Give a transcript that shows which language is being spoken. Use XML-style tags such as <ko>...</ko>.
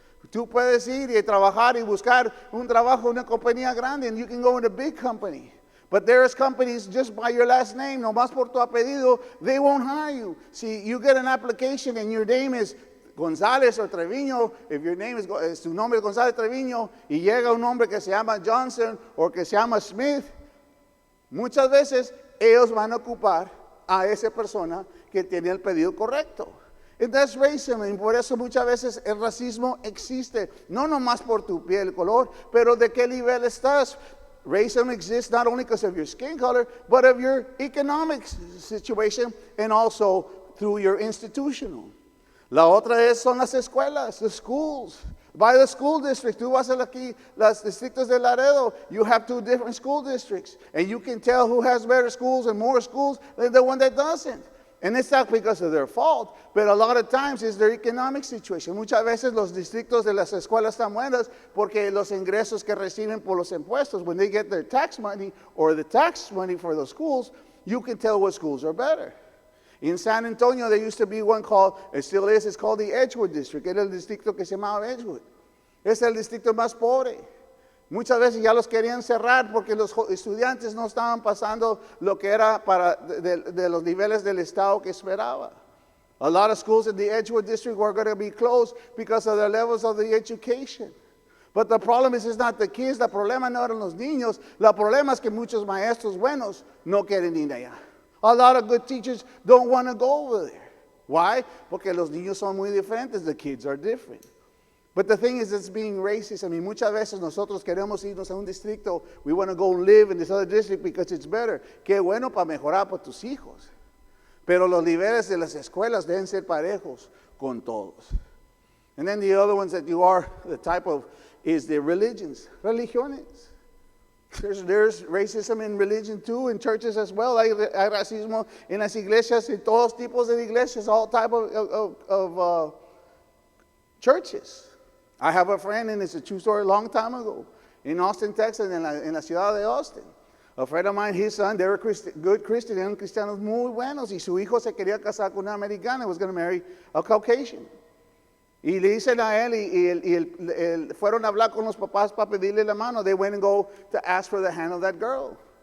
<es>Tú puedes ir y trabajar y buscar un trabajo en una compañía grande,</es> <en>and you can go in a big company. But there's companies just by your last name,</en> <es>nomás por tu apellido,</es> <en>they won't hire you. See, you get an application and your name is</en> <es>González or Treviño, if your name is tu nombre es González Treviño, y llega un hombre que se llama Johnson o que se llama Smith, muchas veces ellos van a ocupar a esa persona que tiene el pedido correcto.</es> <en>And that's racism,</en> <es>y por eso muchas veces el racismo existe, no nomás por tu piel, color, pero de qué nivel estás.</es> <en>Racism exists not only because of your skin color, but of your economic situation and also through your institutional.</en> <es>La otra son las escuelas,</es> <en>the schools. By the school district,</en> <es>tú vas aquí, los distritos de Laredo,</es> <en>you have 2 different school districts, and you can tell who has better schools and more schools than the one that doesn't. And it's not because of their fault, but a lot of times it's their economic situation.</en> <es>Muchas veces los distritos de las escuelas están buenas porque los ingresos que reciben por los impuestos,</es> <en>when they get their tax money or the tax money for those schools, you can tell what schools are better. In San Antonio, there used to be one called, it still is, it's called the Edgewood District.</en> <es>Era el distrito que se llamaba Edgewood. Es el distrito más pobre. Muchas veces ya los querían cerrar porque los estudiantes no estaban pasando lo que era para de los niveles del estado que esperaba.</es> <en>A lot of schools in the Edgewood District were going to be closed because of the levels of the education. But the problem is, it's not the kids.</en> <es>El problema no eran los niños. El problema es que muchos maestros buenos no quieren ir allá.</es> <en>A lot of good teachers don't want to go over there. Why?</en> <es>Porque los niños son muy diferentes.</es> <en>The kids are different. But the thing is, it's being racist. I mean,</en> <es>muchas veces nosotros queremos irnos a un distrito.</es> <en>We want to go live in this other district because it's better.</en> <es>Qué bueno para mejorar para tus hijos. Pero los niveles de las escuelas deben ser parejos con todos.</es> <en>And then the other ones that you are, the type of, is the religions. Religiones. There's racism in religion too, in churches as well.</en> <es>Hay racismo en las iglesias, en todos tipos de iglesias,</es> <en>all type of churches. I have a friend, and it's a true story, a long time ago, in Austin, Texas,</en> <es>en la ciudad de Austin.</es> <en>A friend of mine, his son, they were good Christians,</en> <es>eran cristianos muy buenos, y su hijo se quería casar con una americana,</es> <en>was going to marry a Caucasian.</en> <es>Y le dicen a él, y fueron a hablar con los papás para pedirle la mano.</es> <en>They went and go to ask for the hand of that girl.</en>